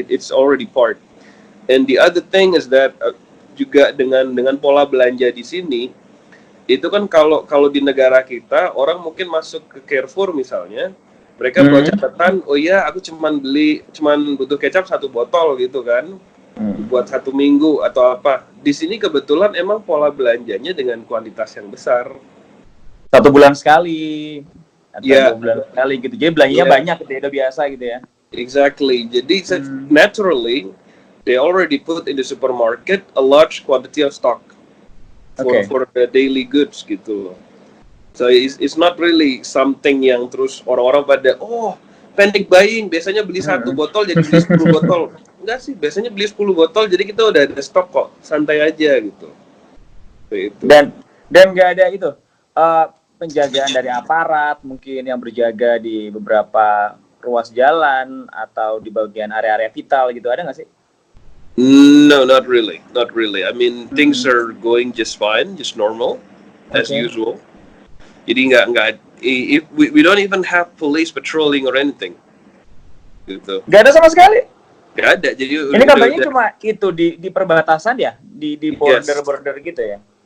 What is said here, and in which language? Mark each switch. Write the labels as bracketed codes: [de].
[en] It's already part. And the other thing is that [id] juga dengan pola belanja di sini, itu kan kalau di negara kita orang mungkin masuk ke Carrefour misalnya, mereka buat catatan, oh iya aku cuman butuh kecap 1 botol gitu kan, buat 1 minggu atau apa. Di sini kebetulan emang pola belanjanya dengan kuantitas yang besar. 1 bulan sekali atau 2 bulan sekali gitu. Jadi belanjanya banyak gitu ya, udah biasa gitu ya. [en] Exactly. [id] Jadi [en] naturally they already put in the supermarket a large quantity of stock for the daily goods [id] gitu loh. [en] So it's not really something [id] yang terus orang-orang pada panic buying, biasanya beli 1 botol jadi beli 10 botol. Enggak sih, biasanya beli 10 botol jadi kita udah ada stok kok, santai aja gitu. Itu. Dan nggak ada itu penjagaan dari aparat mungkin yang berjaga di beberapa ruas jalan atau di bagian area-area vital gitu, ada nggak sih? [en] No, not really. I mean, things are going just fine, just normal, as usual. [id] Jadi nggak [en] we don't even have police patrolling or anything. [id] Gitu. Nggak ada sama sekali? Nggak ada. Jadi ini kabarnya cuma itu di perbatasan ya, di border gitu ya?